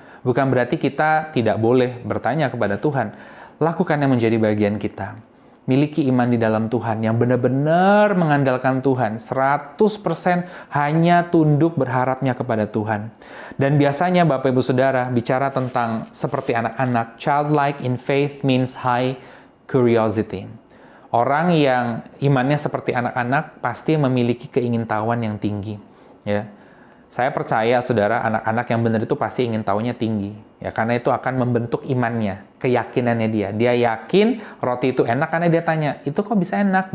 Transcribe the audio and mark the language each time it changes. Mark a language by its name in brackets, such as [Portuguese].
[Indonesian] Bukan berarti kita tidak boleh bertanya kepada Tuhan. Lakukan yang menjadi bagian kita. Miliki iman di dalam Tuhan yang benar-benar mengandalkan Tuhan. 100% hanya tunduk berharapnya kepada Tuhan. Dan biasanya Bapak Ibu Saudara bicara tentang seperti anak-anak. [English] Childlike in faith means high curiosity. [Indonesian] Orang yang imannya seperti anak-anak pasti memiliki keingintahuan yang tinggi. Ya, saya percaya saudara, anak-anak yang benar itu pasti ingin tahunya tinggi. Ya, karena itu akan membentuk imannya, keyakinannya dia. Dia yakin roti itu enak karena dia tanya, itu kok bisa enak?